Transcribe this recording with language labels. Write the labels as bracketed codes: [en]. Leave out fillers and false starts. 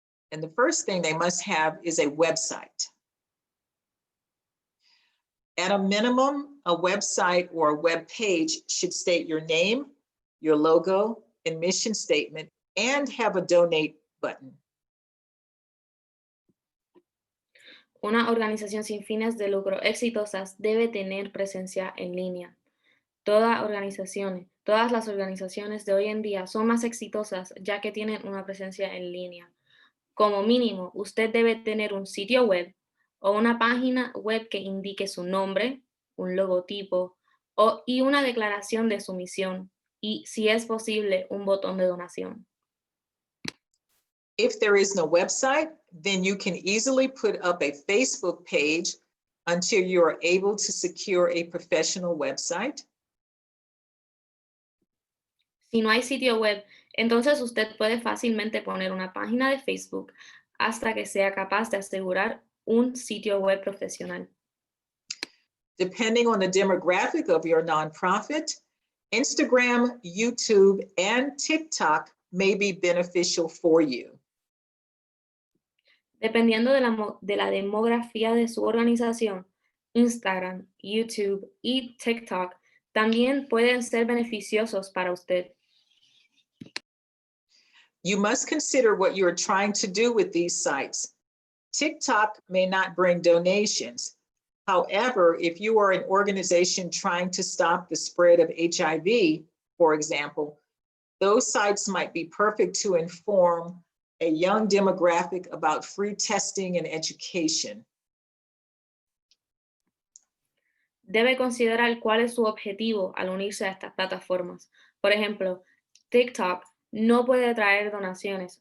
[en] And the first thing they must have is a website. At a minimum, a website or a web page should state your name, your logo, and mission statement, and have a donate button. [es] Una organización sin fines de lucro exitosas debe tener presencia en línea. Todas las organizaciones de hoy en día son más exitosas ya que tienen una presencia en línea. Como mínimo, usted debe tener un sitio web o una página web que indique su nombre, un logotipo, y una declaración de su misión y, si es posible, un botón de donación. [en] If there is no website, then you can easily put up a Facebook page until you are able to secure a professional website. [es] Si no hay sitio web, entonces usted puede fácilmente poner una página de Facebook hasta que sea capaz de asegurar un sitio web profesional. [en] Depending on the demographic of your nonprofit, Instagram, YouTube, and TikTok may be beneficial for you. [es] Dependiendo de la demografía de su organización, Instagram, YouTube y TikTok también pueden ser beneficiosos para usted. [en] You must consider what you are trying to do with these sites. TikTok may not bring donations. However, if you are an organization trying to stop the spread of HIV, for example, those sites might be perfect to inform a young demographic about free testing and education. [es] Debe considerar cuál es su objetivo al unirse a estas plataformas. Por ejemplo, TikTok no puede traer donaciones.